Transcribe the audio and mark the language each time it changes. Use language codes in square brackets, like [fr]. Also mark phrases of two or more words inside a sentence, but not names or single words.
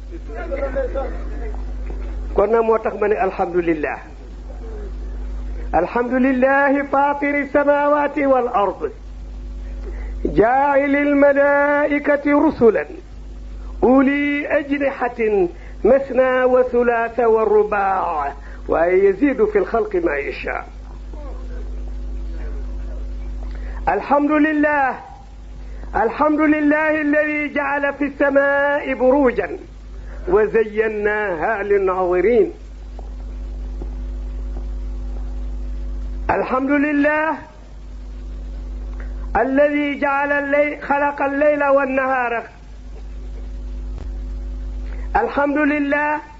[wo] kon nag moo tax ma ne [ar] الحمد لله الحمد لله فاطر السماوات والأرض جاعل الملائكة رسلا أولي أجنحة مثنى وثلاث ورباع waaye يزيد في الخلق ما يشاء alhamdulillah الحمد لله الذي جعل في السماء بروجا وزيناها للناظرين الحمد لله الذي خلق الليل والنهار الحمد لله